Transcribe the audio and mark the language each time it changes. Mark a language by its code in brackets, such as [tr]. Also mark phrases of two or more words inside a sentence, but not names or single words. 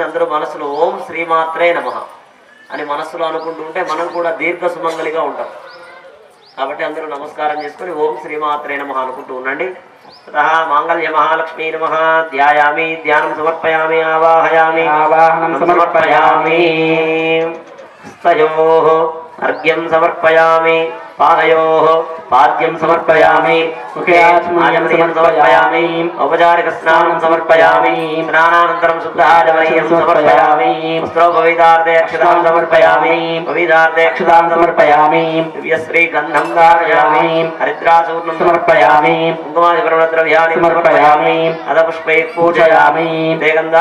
[te] అందరూ మనసులో [sa] ఓం శ్రీమాత్రే నమః [te] అని మనస్సులో అనుకుంటూ ఉంటే మనం కూడా దీర్ఘ సుమంగలిగా ఉంటాం. కాబట్టి అందరూ నమస్కారం చేసుకొని [sa] ఓం శ్రీమాత్రే నమః [te] అనుకుంటూ ఉండండి. [sa] తతః మాంగళ్య మహాలక్ష్మీ నమః ధ్యాయామి, ధ్యానం సమర్పయామి, ఆవాహయామి, ఆవాహనం సమర్పయామి. స్తయోః अर्घ्यं समर्पयामि, पादयोः पाद्यं समर्पयामि, मुखे आचमनीयं समर्पयामि, औपचारिकस्नानं समर्पयामि, स्नानानन्तरं शुद्धाचमनीयं समर्पयामि, वस्त्रोपवीतार्थे अक्षतां समर्पयामि, पवीतार्थे अक्षतां समर्पयामि, दिव्यश्रीगन्धं धारयामि, हरिद्राचूर्णं समर्पयामि, कुङ्कुमादिपर्वद्रव्याणि समर्पयामि, अधपुष्पैः पूजयामि, ते